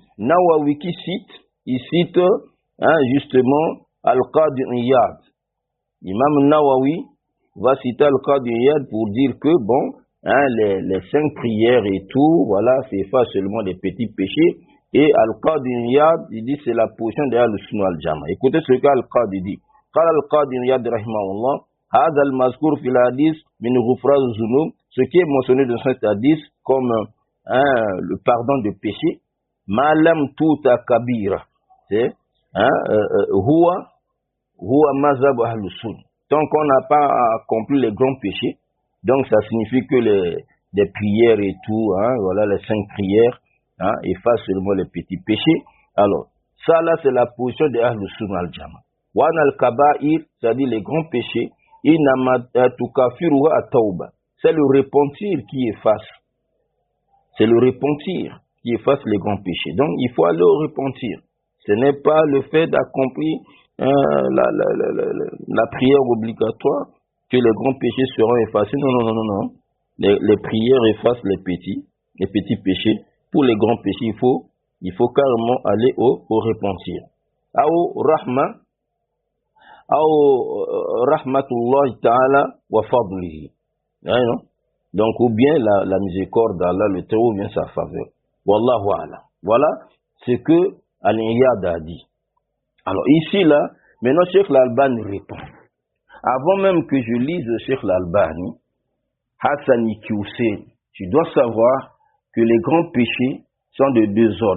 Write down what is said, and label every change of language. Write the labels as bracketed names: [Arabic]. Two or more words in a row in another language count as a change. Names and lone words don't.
[French] Nawawi qui cite, il cite justement Al-Qadi Iyad. Imam Nawawi va citer Al-Qadi Iyad pour dire que, bon, les 5 prières et tout, voilà, c'est pas seulement des petits péchés. Et Al-Qadi Iyad, il dit c'est la position de [Arabic] السنة الجماعة. [French] Écoutez ce qu'Al-Qadi dit. [Arabic] قال القاضي عياض رحمه الله هذا المذكور في الحديث من غفران الذنوب, [French] ce qui est mentionné dans cet hadith comme le pardon de péché, [Arabic] ما لم تؤت كبيرة, c'est هو مذهب أهل السنة. [French] Tant qu'on n'a pas accompli les grands péchés, donc ça signifie que les prières et tout, voilà les 5 prières, effacent seulement les petits péchés. Alors, ça là c'est la position de [Arabic] أهل السنة الجماعة. والكبائر, [French] c'est-à-dire les grands péchés, [Arabic] إنما تكفرها التوبة. [French] C'est le repentir qui efface. C'est le repentir qui efface les grands péchés. Donc il faut aller au repentir. Ce n'est pas le fait d'accomplir la prière obligatoire que les grands péchés seront effacés. Non. Les prières effacent les petits péchés. Pour les grands péchés, il faut carrément aller au repentir. [Arabic] أو رحمة الله تعالى وفضله. [French] Donc, ou bien la miséricorde d'Allah, le Très-Haut, ou bien sa faveur. [Arabic] والله أعلم. [French] Voilà ce que Al-Iyad a dit. Alors ici, là, maintenant Cheikh Al-Albani répond. Avant même que je lise Cheikh Al-Albani, Hassani Hussein, tu dois savoir que les grands péchés sont de 2 ordres.